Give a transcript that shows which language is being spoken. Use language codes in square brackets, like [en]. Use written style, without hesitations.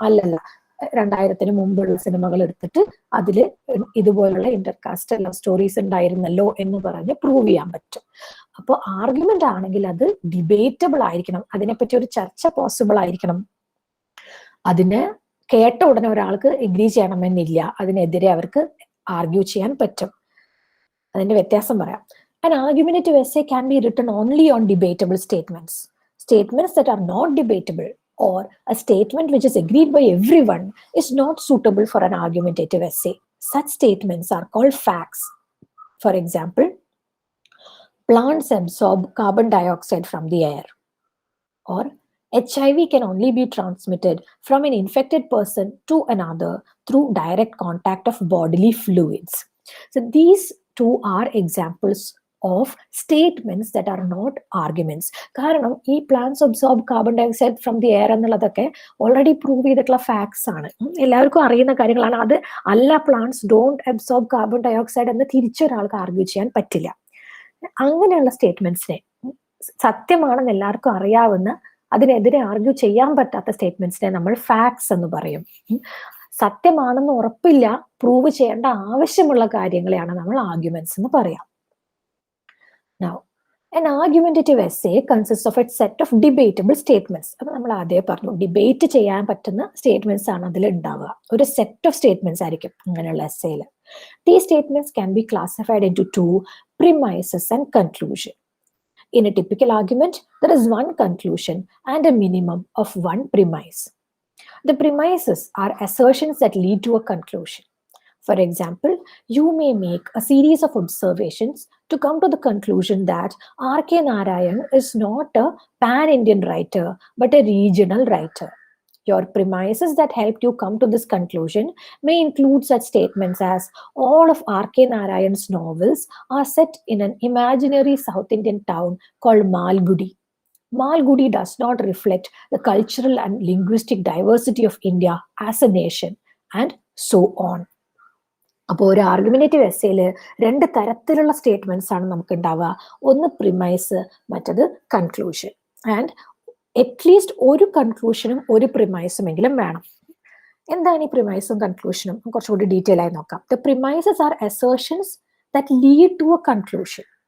[ml] അല്ലല്ല, 2000-ന് മുമ്പുള്ള സിനിമകൾ എടുത്തിട്ട് അതില് ഇതുപോലുള്ള ഇന്റർകാസ്റ്റ് ലവ് സ്റ്റോറീസ് ഉണ്ടായിരുന്നല്ലോ എന്ന് പറഞ്ഞ് പ്രൂവ് ചെയ്യാൻ പറ്റും. അപ്പോൾ ആർഗ്യുമെന്റ് ആണെങ്കിൽ അത് ഡിബേറ്റബിൾ ആയിരിക്കണം, അതിനെപ്പറ്റി ഒരു ചർച്ച പോസിബിൾ ആയിരിക്കണം. അതിന് കേട്ട ഉടനെ ഒരാൾക്ക് എഗ്രി ചെയ്യണമെന്നില്ല, അതിനെതിരെ അവർക്ക് ആർഗ്യൂ ചെയ്യാൻ പറ്റും. അതിന്റെ വ്യത്യാസം പറയാം. [en] An argumentative essay can be written only on debatable statements. Statements that are not debatable or a statement which is agreed by everyone is not suitable for an argumentative essay. Such statements are called facts. For example, plants absorb carbon dioxide from the air, or HIV can only be transmitted from an infected person to another through direct contact of bodily fluids. So these two are examples of statements that are not arguments. [ml] കാരണം ഈ [en] plants absorb carbon dioxide from the air [ml] എന്നുള്ളതൊക്കെ already prove ചെയ്തിട്ടുള്ള facts ആണ്, എല്ലാവർക്കും അറിയുന്ന കാര്യങ്ങളാണ്. അത് അല്ല, [en] plants don't absorb carbon dioxide [ml] എന്ന് തിരിച്ചൊരാൾക്ക് ആർഗ്യൂ ചെയ്യാൻ പറ്റില്ല. അങ്ങനെയുള്ള സ്റ്റേറ്റ്മെന്റ്സിനെ, സത്യമാണെന്ന് എല്ലാവർക്കും അറിയാവുന്ന, അതിനെതിരെ ആർഗ്യൂ ചെയ്യാൻ പറ്റാത്ത സ്റ്റേറ്റ്മെന്റ്സിനെ നമ്മൾ ഫാക്ട്സ് എന്ന് പറയും. സത്യമാണെന്ന് ഉറപ്പില്ല, പ്രൂവ് ചെയ്യേണ്ട ആവശ്യമുള്ള കാര്യങ്ങളെയാണ് നമ്മൾ ആർഗ്യുമെന്റ്സ് എന്ന് പറയാം. [en] Now, an argumentative essay consists of a set of debatable statements. [ml] അപ്പൊ നമ്മൾ ആദ്യം പറഞ്ഞു, ഡിബേറ്റ് ചെയ്യാൻ പറ്റുന്ന സ്റ്റേറ്റ്മെന്റ്സ് ആണ് അതിൽ ഉണ്ടാവുക. ഒരു സെറ്റ് ഓഫ് സ്റ്റേറ്റ്മെന്റ്സ് ആയിരിക്കും അങ്ങനെയുള്ള എസ്സേയിൽ. [en] These statements can be classified into two: premises and conclusion. In a typical argument, there is one conclusion and a minimum of one premise. The premises are assertions that lead to a conclusion. For example, you may make a series of observations to come to the conclusion that R.K. Narayan is not a pan-Indian writer, but a regional writer. Your premises that helped you come to this conclusion may include such statements as all of R.K. Narayan's novels are set in an imaginary South Indian town called Malgudi. Malgudi does not reflect the cultural and linguistic diversity of India as a nation, and so on. [ml] അപ്പോൾ ഒരു argumentative എസ്സേയിൽ രണ്ട് തരത്തിലുള്ള statements ആണ് നമുക്ക് ഉണ്ടാവുക. ഒന്ന് premise, മറ്റത് conclusion. And at least ഒരു കൺക്ലൂഷനും ഒരു പ്രിമൈസും എങ്കിലും വേണം. എന്താണ് ഈ പ്രിമൈസും കൺക്ലൂഷനും? കുറച്ചുകൂടി ഡീറ്റെയിൽ ആയി നോക്കാം. [en] The premises are assertions that lead to a conclusion.